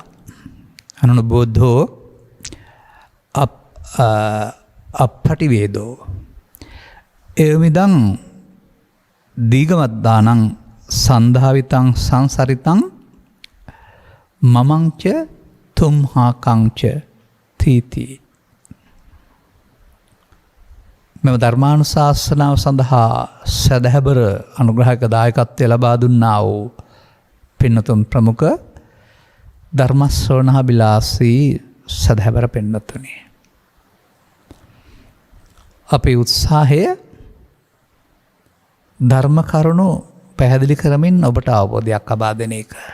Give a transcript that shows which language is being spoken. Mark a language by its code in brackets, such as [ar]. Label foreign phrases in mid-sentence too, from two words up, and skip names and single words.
[pi] අනනුබෝධෝ අප්පටිවේදෝ එවමිදං දීගමද්දානං සන්ධාවිතං සංසරිතං මමංච තුම්හාකංච තීති. [si] මෙම ධර්මානුශාසනාව සඳහා සදහැබර අනුග්‍රහක දායකත්වය ලබා දුන්නා වූ පින්නතුන් ප්‍රමුඛ ධර්මශ්‍රවණාබිලාසී සදහැබර පින්නතුනි, අපේ උත්සාහය ධර්ම කරුණු පැහැදිලි කරමින් ඔබට අවබෝධයක් ලබා දෙන එක.